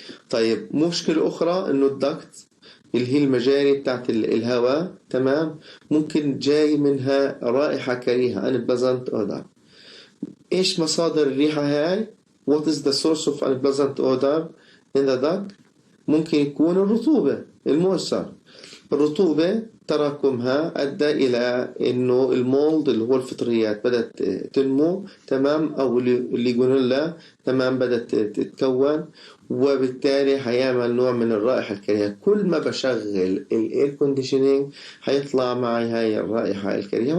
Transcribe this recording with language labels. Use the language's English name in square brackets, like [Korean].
[Arabic] طيب مشكلة أخرى إنه الدكت اللي هي المجاري بتاعت الهواء تمام، ممكن جاي منها رائحة كريهة [English] unpleasant odor. [Arabic] إيش مصادر الريحة هاي؟ [English] What is the source of unpleasant odor in the duct؟ [Arabic] ممكن يكون الرطوبة، الموسر. الرطوبة تراكمها أدى إلى إنه المولد اللي هو الفطريات بدأت تنمو تمام، أو الليجونيلا تمام بدأت تتكون، وبالتالي هيعمل نوع من الرائحة الكريهة. كل ما بشغل الاير كونديشنينج هيطلع معي هاي الرائحة الكريهة.